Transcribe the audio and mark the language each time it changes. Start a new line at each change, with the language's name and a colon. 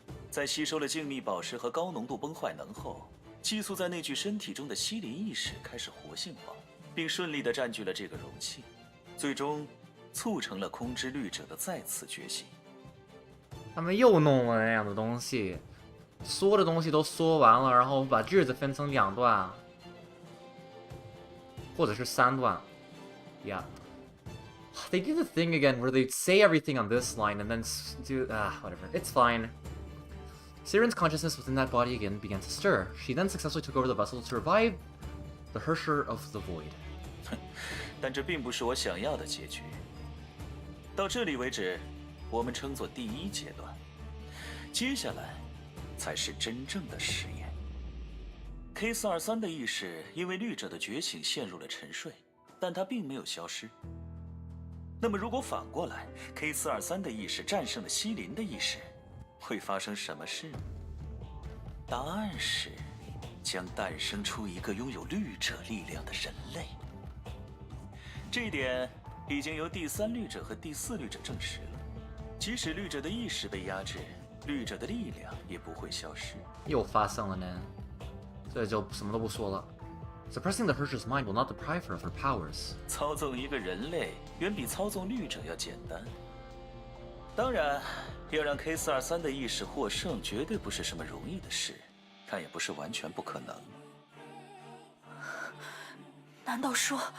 Chinese: 在吸收了静谧宝石和高浓度崩坏能后，寄宿在那具身体中的西林意识开始活性化，并顺利地占据了这个容器，最终促成了空之律者的再次觉醒。他们又弄了那样的东西，说的东西都说完了，然后把句子分成2段，或者是3段。Yeah.
English: They do the thing again where they say everything on this line and then do whatever. It's fine. Siren's consciousness within that body again began to stir. She then successfully took over the vessel to revive the Hersher of the Void.
Chinese: 但这并不是我想要的结局。到这里为止，我们称作第一阶段，接下来才是真正的实验。 K423的意识因为律者的觉醒陷入了沉睡，但它并没有消失。那么，如果反过来 ，K423的意识战胜了西林的意识，会发生什么事呢？答案是，将诞生出一个拥有律者力量的人类。这一点已经由第3律者和第4律者证实了。即使律者的意识被压制，律者的力量也不会消失。又发生了呢，这就什么都不说了。
English: Suppressing the Hersher's mind will not deprive her of her powers.
Chinese: 操纵一个人类远比操纵律者要简单。当然，要让 K423的意识获胜，绝对不是什么容易的事，但也不是完全不可能。难道说